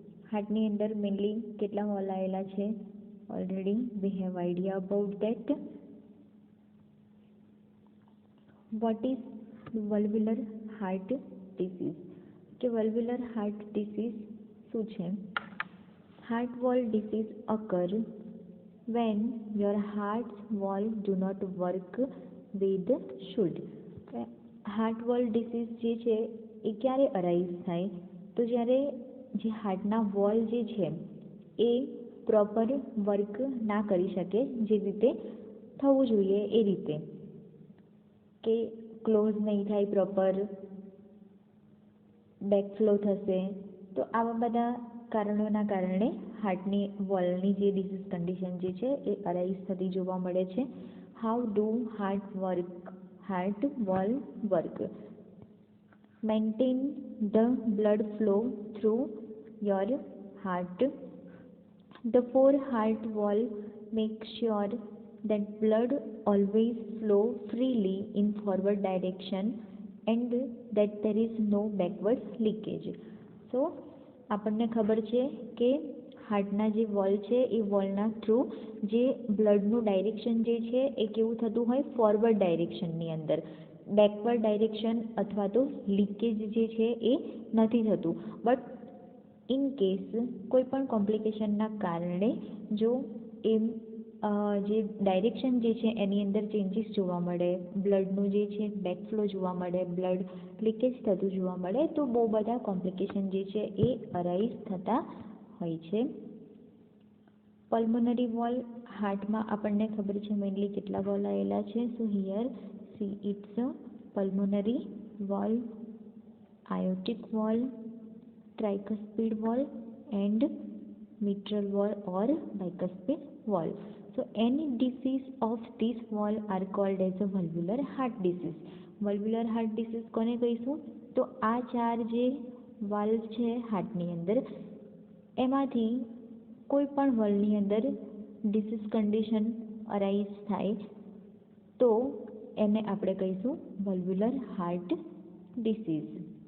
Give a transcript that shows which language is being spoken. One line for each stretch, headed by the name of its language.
Gujarati: હાર્ટની અંદર મેઇનલી કેટલા વોલ્વ આવેલા છે
English: Already we have idea about that. What is valvular heart disease,
Gujarati: કે વલ્વ્યુલર હાર્ટ ડિસીઝ શું છે?
English: Heart valve disease occur when your heart's valve do not work with should.
Gujarati: Heart વોલ્વ disease જે છે એ ક્યારે અરાઇઝ થાય? તો જ્યારે જે હાર્ટના વોલ જે છે એ પ્રોપર વર્ક ના કરી શકે જે રીતે થવું જોઈએ એ રીતે, કે ક્લોઝ નહીં થાય, પ્રોપર બેકફ્લો થશે. તો આવા બધા કારણોના કારણે હાર્ટની વોલની જે ડિસીઝ કન્ડિશન જે છે એ અરાઇઝ થતી જોવા મળે છે.
English: How do heart valve work? Maintain the blood flow through your heart. The four heart valves make sure that blood always flow freely in forward direction and that there is no backward leakage.
Gujarati: So આપણને ખબર છે કે હાર્ટના જે wall છે એ વોલના through જે બ્લડનું direction જે છે એ કેવું થતું હોય, ફોરવર્ડ ડાયરેક્શનની અંદર. બેકવર્ડ ડાયરેક્શન અથવા તો લીકેજ જે છે એ નથી થતું.
English: but in case
Gujarati: કોઈ પણ કોમ્પ્લિકેશનના કારણે જો એ જે ડાયરેક્શન જે છે એની અંદર ચેન્જીસ જોવા મળે, બ્લડનું જે છે બેકફ્લો જોવા મળે, બ્લડ લીકેજ થતું જોવા મળે, તો બહુ બધા કોમ્પ્લિકેશન જે છે એ અરાઇઝ થતા હોય છે. પલ્મોનરી વોલ, હાર્ટમાં આપણને ખબર છે મેઇનલી કેટલા વોલ આવેલા છે.
English: So here see it's a pulmonary valve, aortic valve, tricuspid valve and mitral valve or bicuspid valve. So any disease of this valve are called as a valvular heart disease.
Gujarati: valvular heart disease કોને કહીશું? તો આ ચાર જે valve છે હાર્ટની અંદર એમાંથી કોઈ પણ વાલ્વની અંદર ડિસીઝ કન્ડિશન અરાઇઝ થાય તો એને આપણે કહીશું વલ્વ્યુલર હાર્ટ ડિસીઝ.